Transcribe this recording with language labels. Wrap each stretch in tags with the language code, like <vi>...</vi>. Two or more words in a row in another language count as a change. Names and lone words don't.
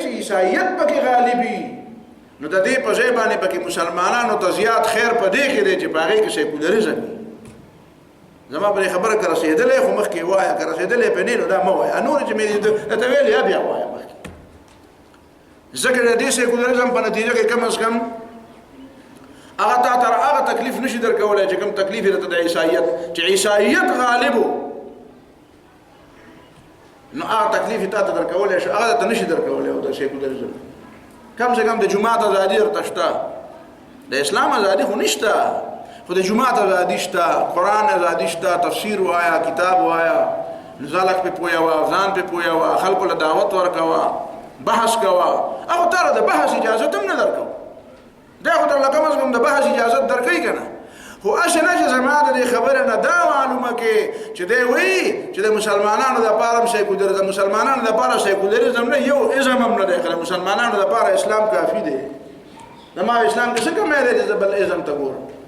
<ps>چې عیسایت پکې غالبي نو د دې په ځای باندې پکې مسلمانانو ته زیات خیر په دې کې دی چې په هغې کې سیکولرزم زما پرې خبره که رسېدلی خو مخکې وایه که رسېدلی پې نه نو دا مه وایه نور چې مې درته ویلې یا بیا وایه مخکې ځکه د دې سیکولرزم په نتیجه کې کم از کم هغه تا تر هغه تکلیف نشي درکولی چې کوم تکلیف یې درته د عیسایت چې عیسایت غالب و نو هغه تکلیف یې تا ته درکولی شي هغه درته نشي درکولی او د سیکولرزم</ps> <ur>کم سے کم</ur> <ps>د جماعت ازادي درته شته د اسلام ازادي خو نشته خو د جماعت ازادي شته قرآن ازادي شته تفسیر وایه کتاب وایه نزالک پې پوهوه ځان پې پوهوه خلکو له دعوت ورکوه بحث کوه هغه تاره د بحث اجازت هم نه درکوو دا خو درله کم از کم د بحث اجازت درکوي که نه خو هسې نه چې زما د دې خبرې نه دا معلومه کې چې دی وایي چې د مسلمانانو دپاره هم سیکولرزم مسلمانانو دپاره سیکولرزم نه یو ازم هم نه دی که د مسلمانانو دپاره اسلام کافي دی زما اسلام کې څه کمی دی چې زه بل ازم ته ګورم</ps>